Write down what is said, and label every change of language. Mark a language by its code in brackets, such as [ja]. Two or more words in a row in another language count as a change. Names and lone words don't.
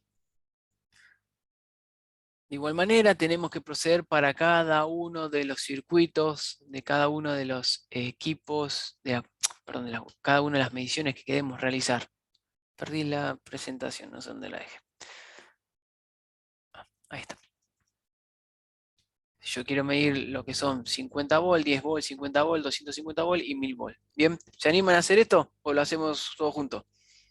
[es] De igual manera, tenemos que proceder para cada uno de los circuitos, de cada uno de los equipos, perdón, cada una de las mediciones que queremos realizar. Perdí la presentación, no sé dónde la dejé. Ahí está. Yo quiero medir lo que son 50 volt, 10 volt, 50 volt, 250 volt y 1000 volt. ¿Bien? ¿Se animan a hacer esto o lo hacemos todos juntos?